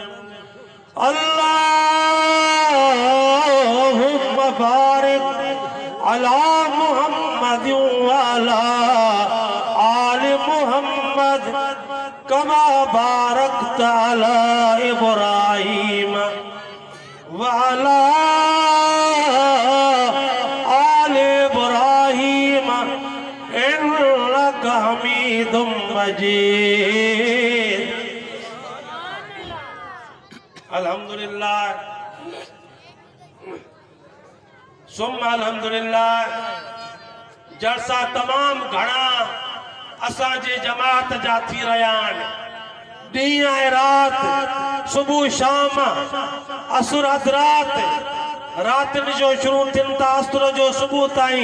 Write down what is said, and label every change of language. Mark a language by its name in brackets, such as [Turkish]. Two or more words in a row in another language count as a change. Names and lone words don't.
[Arabic] اللهم بارك على محمد وعلى آل محمد كما باركت على إبراهيم وعلى آل إبراهيم إنك حميد مجيد. الحمد لله ثم الحمد لله. [Sindhi] जलसा तमाम घणा असांजे जमात जा थी रहिया आहिनि। ॾींहं ऐं राति, सुबुह शाम, असुर अधरात, रातिनि जो शुरू थियनि था असुर जो सुबुह ताईं।